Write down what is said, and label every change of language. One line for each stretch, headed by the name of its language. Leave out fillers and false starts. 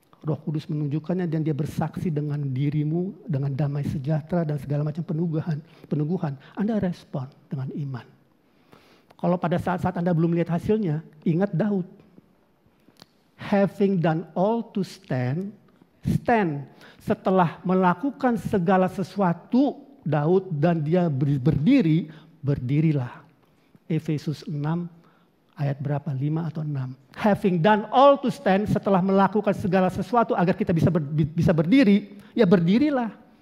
Indonesian: Roh Kudus menunjukkannya dan dia bersaksi dengan dirimu, dengan damai sejahtera dan segala macam peneguhan. Anda respon dengan iman. Kalau pada saat-saat Anda belum lihat hasilnya, ingat Daud.
English: Having done all to stand.
Indonesian: Setelah melakukan segala sesuatu, Daud dan dia berdiri, berdirilah. Efesus 6 ayat berapa? 5 atau 6.
English: Having done all to stand,
Indonesian: setelah melakukan segala sesuatu agar kita bisa berdiri, ya berdirilah.